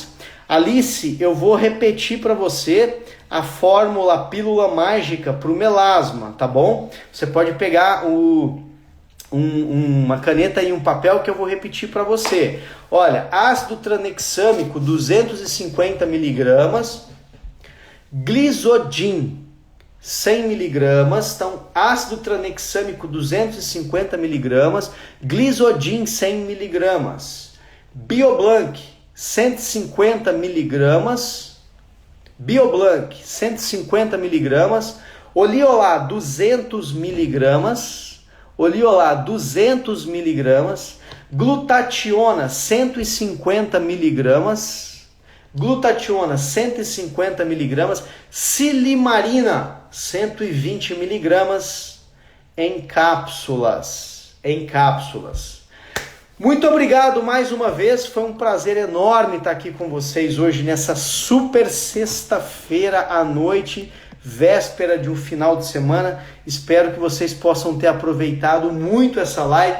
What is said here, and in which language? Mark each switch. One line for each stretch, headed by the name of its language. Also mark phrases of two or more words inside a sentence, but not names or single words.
Portuguese: Alice, eu vou repetir para você a fórmula, a pílula mágica para o melasma, tá bom? Você pode pegar uma caneta e um papel que eu vou repetir para você. Olha, ácido tranexâmico 250 mg, Glizodin 100 mg, então ácido tranexâmico 250 mg, Glizodin 100 mg, Bioblanc 150 mg, Bioblanc 150 mg, Oliolá 200 mg, Oliolá 200 mg, glutationa 150 mg, glutationa 150 mg, silimarina 120 mg em cápsulas, Muito obrigado mais uma vez, foi um prazer enorme estar aqui com vocês hoje nessa super sexta-feira à noite, véspera de um final de semana. Espero que vocês possam ter aproveitado muito essa live.